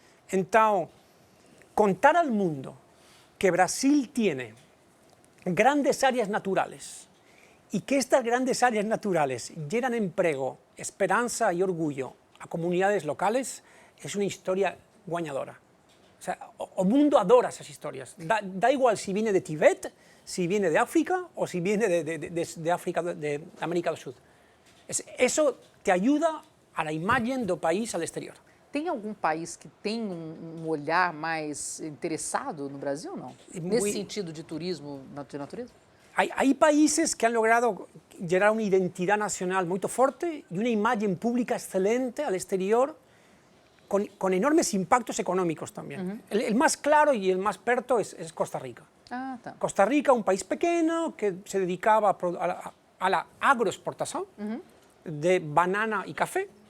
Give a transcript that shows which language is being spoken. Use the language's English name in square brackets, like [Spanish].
[Spanish] Entonces, contar al mundo que Brasil tiene grandes áreas naturales y que estas grandes áreas naturales llenan empleo, esperanza y orgullo a comunidades locales es una historia guañadora. O sea, el mundo adora esas historias. Da igual si viene de Tibet, si viene de África o si viene de África, de América del Sur. Eso te ayuda a la imagen del país al exterior. [Portuguese] Tem algum país que tem um olhar mais interessado no Brasil ou não? Nesse sentido de turismo de natureza? [Spanish] Hay países que han logrado generar una identidad nacional muy fuerte y una imagen pública excelente al exterior con enormes impactos económicos también. El más claro y el más perto es Costa Rica. [Portuguese] Ah, tá. [Spanish] Costa Rica, un país pequeño que se dedicaba a la agroexportación de banana y café.